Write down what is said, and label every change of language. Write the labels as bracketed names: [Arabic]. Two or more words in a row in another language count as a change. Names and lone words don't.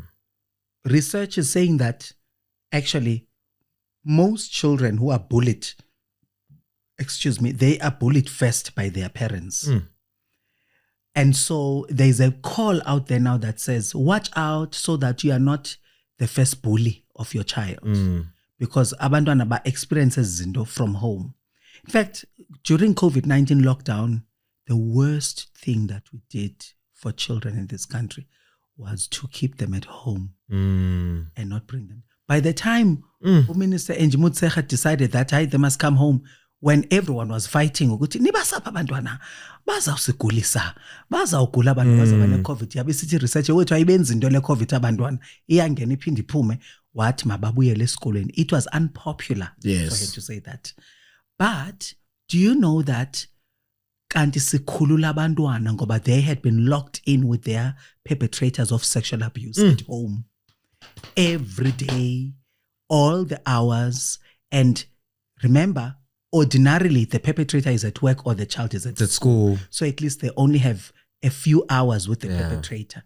[English] Research is saying that actually most children who are bullied, they are bullied first by their parents. And so there's a call out there now that says, watch out so that you are not the first bully of your child. Because [North Ndebele] abantwana ba [English] experiences zinto from home. In fact, during COVID-19 lockdown, the worst thing that we did for children in this country was to keep them at home and not bring them. By the time Minister Njimutsecha decided that they must come home, when everyone was fighting [North Ndebele] ukuthi nibasapha abantwana bazawusigulisa bazawugula abantu bazaba ne-COVID yabe sithi research wethu ayibenzi into le-COVID abantwana iyangena iphinde iphume wathi mababuyele esikolweni. [English] It was unpopular for him to say that. But do you know that [North Ndebele] kanti sikhulula abantwana ngoba [English] they had been locked in with their perpetrators of sexual abuse at home every day, all the hours. And remember, ordinarily the perpetrator is at work or the child is at school. So at least they only have a few hours with the perpetrator.